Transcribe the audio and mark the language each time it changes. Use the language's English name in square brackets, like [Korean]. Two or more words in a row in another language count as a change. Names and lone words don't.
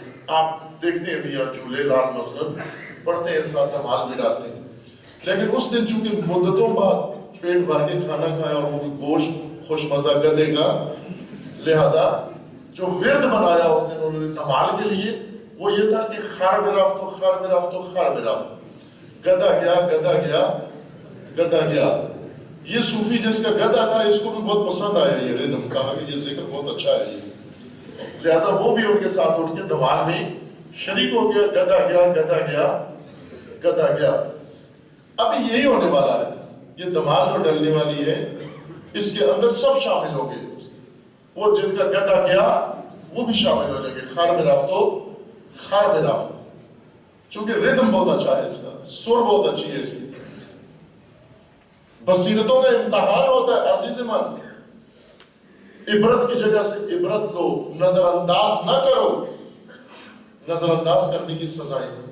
[Urdu] آپ دیکھتے ہیں بھیا جھولے لال مثلا پڑھتے ہیں، ساتھ دمال بھی ڈالتے ہیں. لیکن اس دن چونکہ مدتوں بعد پیٹ بھر کے کھانا کھایا اور وہ بھی گوشت خوش مزہ گدھے کا، لہذا جو ورد بنایا اس نے انہوں نے دمال کے لیے وہ یہ تھا کہ [Persian] خر برفت و خر برفت و خر برفت، [Urdu] گدھا گیا گدھا گیا گدھا گیا۔ یہ صوفی جس کا گدھا تھا اس کو بھی بہت پسند آیا یہ ردم، کہا کہ یہ ذکر بہت اچھا ہے یہ، لہذا وہ بھی ان کے ساتھ اٹھ کے دمال میں شریک ہو گیا، گدھا گیا گدھا گیا گدھا گیا۔ ابھی یہی ہونے والا ہے، یہ دمال جو ڈلنے والی ہے اس کے اندر سب شامل ہوں گے، وہ جن کا گدھا گیا وہ بھی شامل ہو جائیں گے، [Persian] خر برفت و خر برفت، [Urdu] چونکہ ردم بہت اچھا ہے اس کا، سر بہت اچھی ہے اس کی۔ بصیرتوں کا امتحان ہوتا ہے عزیز من، عبرت کی جگہ سے عبرت لو، نظر انداز نہ کرو، نظر انداز کرنے کی سزائیں۔